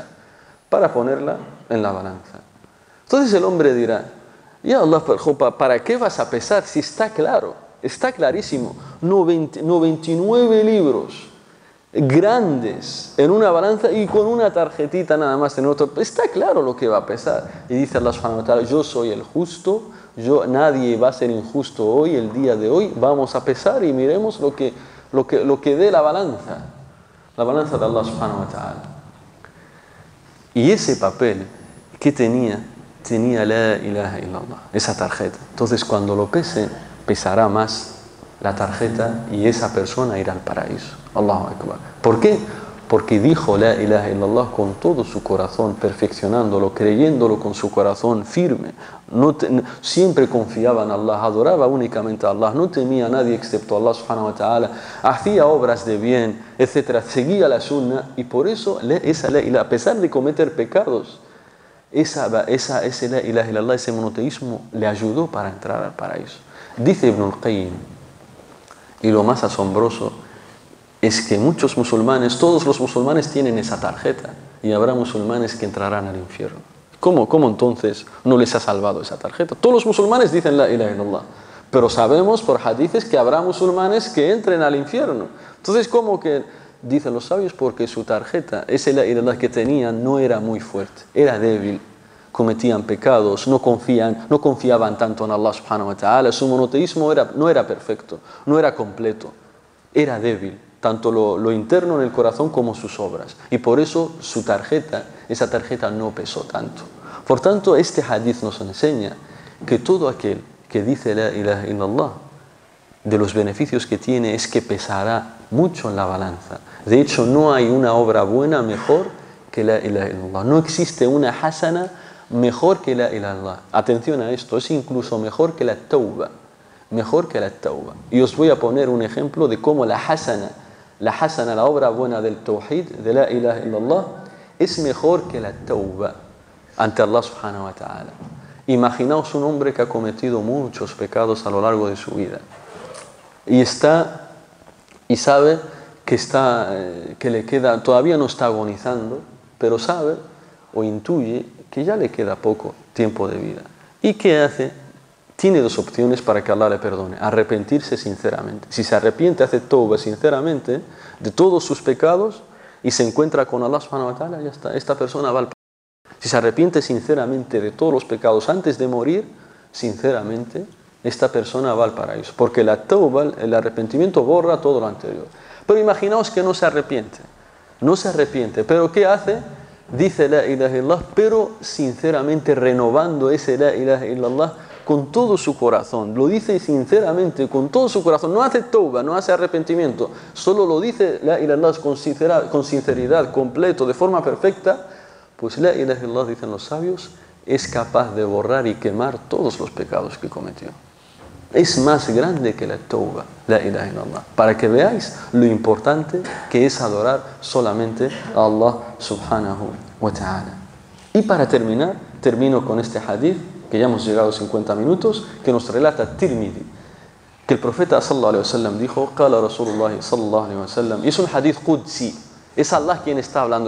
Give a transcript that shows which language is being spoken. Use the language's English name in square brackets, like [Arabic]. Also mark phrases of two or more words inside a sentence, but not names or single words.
[Spanish] Para ponerla en la balanza. Entonces el hombre dirá, [Arabic] يا الله, [Spanish] ¿para qué vas a pesar si está claro? Está clarísimo. 99 libros grandes en una balanza y con una tarjetita nada más en otro. Está claro lo que va a pesar. Y dice [Arabic] الله سبحانه وتعالى, [Spanish] yo soy el justo, nadie va a ser injusto hoy, el día de hoy. Vamos a pesar y miremos lo que dé la balanza de [Arabic] الله سبحانه وتعالى. [Spanish] Y ese papel que tenía [Arabic] لا إله إلا الله, [Spanish] esa tarjeta. Entonces cuando lo pesen, pesará más la tarjeta y esa persona irá al paraíso. [Arabic] الله أكبر. [Spanish] ¿Por qué? Porque dijo [Arabic] لا إله إلا الله [Spanish] con todo su corazón, perfeccionándolo, creyéndolo con su corazón firme. Siempre confiaba en Allah, adoraba únicamente a Allah, no temía a nadie excepto a [Arabic] الله سبحانه وتعالى, [Spanish] hacía obras de bien, etc. Seguía la sunna y por eso a pesar de cometer pecados, ese [Arabic] لا إله إلا الله, [Spanish] ese monoteísmo le ayudó para entrar al paraíso. Dice Ibn al-Qayyim, y lo más asombroso es que muchos musulmanes, todos los musulmanes tienen esa tarjeta y habrá musulmanes que entrarán al infierno. ¿Cómo entonces no les ha salvado esa tarjeta? Todos los musulmanes dicen [Arabic] لا إله إلا الله, [Spanish] pero sabemos por hadices que habrá musulmanes que entren al infierno. Entonces, ¿cómo que dicen los sabios? Porque su tarjeta, esa [Arabic] لا إله إلا الله [Spanish] que tenían, no era muy fuerte, era débil. Cometían pecados, no confiaban tanto en [Arabic] الله سبحانه وتعالى, [Spanish] su monoteísmo no era perfecto, no era completo, era débil, tanto lo interno en el corazón como sus obras, y por eso esa tarjeta no pesó tanto. Por tanto, este hadith nos enseña que todo aquel que dice [Arabic] لا إله إلا الله, [Spanish] de los beneficios que tiene es que pesará mucho en la balanza. De hecho, no hay una obra buena mejor que [Arabic] لا إله إلا الله, [Spanish] no existe una hasana mejor que [Arabic] لا إله إلا الله. [Spanish] Atención a esto, es incluso mejor que la tauba. Y os voy a poner un ejemplo de cómo la hasana, la obra buena del tawhid, de [Arabic] لا إله إلا الله, [Spanish] es mejor que la tauba ante [Arabic] الله سبحانه وتعالى. [Spanish] Imaginaos un hombre que ha cometido muchos pecados a lo largo de su vida y sabe que le queda, todavía no está agonizando, pero sabe o intuye que ya le queda poco tiempo de vida. ¿Y qué hace? Tiene dos opciones para que Allah le perdone. Arrepentirse sinceramente. Si se arrepiente, hace tauba sinceramente de todos sus pecados y se encuentra con [Arabic] الله سبحانه وتعالى, [Spanish] ya está. Esta persona va al paraíso. Si se arrepiente sinceramente de todos los pecados antes de morir, sinceramente, esta persona va al paraíso. Porque la tauba, el arrepentimiento borra todo lo anterior. Pero imaginaos que no se arrepiente. No se arrepiente. ¿Pero qué hace? Dice [Arabic] لا إله إلا الله, [Spanish] pero sinceramente renovando ese [Arabic] لا إله إلا الله [Spanish] con todo su corazón. Lo dice sinceramente, con todo su corazón. No hace tauba, no hace arrepentimiento. Solo lo dice [Arabic] لا إله إلا الله [Spanish] con sinceridad, completo, de forma perfecta. Pues [Arabic] لا إله إلا الله, [Spanish] dicen los sabios, es capaz de borrar y quemar todos los pecados que cometió. Es más grande que la tauba, [Arabic] لا إله إلا الله. [Spanish] Para que veáis lo importante que es adorar solamente a [Arabic] الله سبحانه وتعالى. [Spanish] Y para terminar, termino con este hadith, que ya hemos llegado a 50 minutos, que nos relata Tirmidhi, que el profeta [Arabic] صلى الله عليه وسلم [Spanish] dijo, [Arabic] قال رسول الله صلى الله عليه وسلم, [Spanish] y es un [Arabic] حديث قدسي, [Spanish] es Allah quien está hablando.